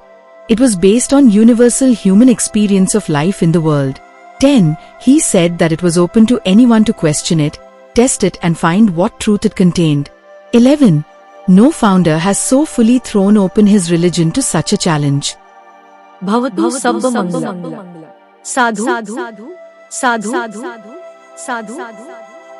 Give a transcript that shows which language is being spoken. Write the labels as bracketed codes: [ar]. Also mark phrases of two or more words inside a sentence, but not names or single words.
[en] It was based on universal human experience of life in the world. 10. He said that it was open to anyone to question it, test it and find what truth it contained. 11. No founder has so fully thrown open his religion to such a challenge. [pi] भवतु सब मंगलम साधु साधु साधु साधु साधु साधु